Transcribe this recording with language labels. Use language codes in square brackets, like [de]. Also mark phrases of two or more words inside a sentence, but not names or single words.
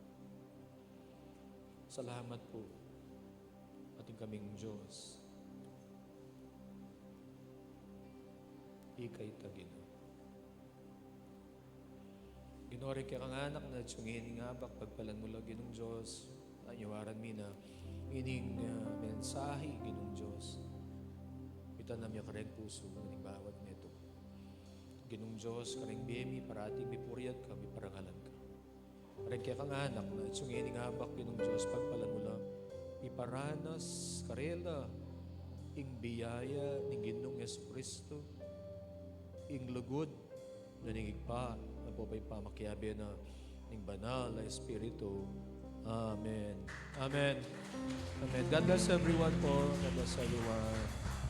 [pam] Salamat po, ating kaming Diyos. Ika'y tagino. Ginori kaya kang anak na tsungin nga bak pagpalan mo lang Ginong Diyos. Anyawaran mi na ining mensahe Ginong Diyos. Kita namin kareng puso ng bawat neto. Ginong Diyos, kareng biyemi, parating mipuriat ka, miparangalan ka. Kareng kaya kang anak na tsungin nga bak Ginong Diyos, pagpalan mo lang. Iparanas, karela, ing biyaya, ning Ginong Yesu Kristo, ing lugod, na ningigpa, na po pa'y pamakyabi na ning banal na Espiritu, Amen. [en] Amen. Amen. God bless everyone po. God bless everyone.